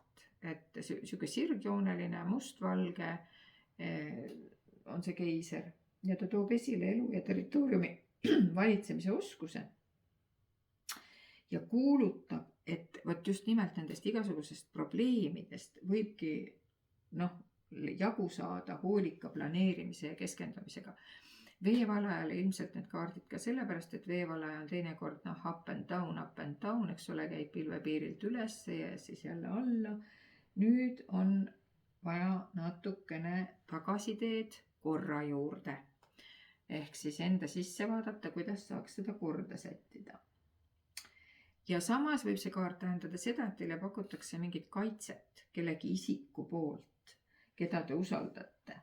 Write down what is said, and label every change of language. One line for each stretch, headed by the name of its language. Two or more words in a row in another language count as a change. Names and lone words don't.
Estonian: Et siuke sirgjooneline, mustvalge on see keiser ja ta toob esile elu ja territooriumi valitsemise oskuse ja kuulutab, et võt just nimelt nendest igasugusest probleemidest võibki jagu saada hoolika planeerimise ja keskendumisega. Veevalajale ilmselt need kaardid ka sellepärast, et veevalaja on teinekord
English: up and down,
Estonian: eks ole, käib pilvepiirilt üles ja siis jälle alla. Nüüd on vaja natukene tagasiteed korra juurde. Ehk siis enda sisse vaadata, kuidas saaks seda korda sättida. Ja samas võib see kaart tähendada seda, et teile pakutakse mingit kaitset kellegi isiku poolt, keda te usaldate.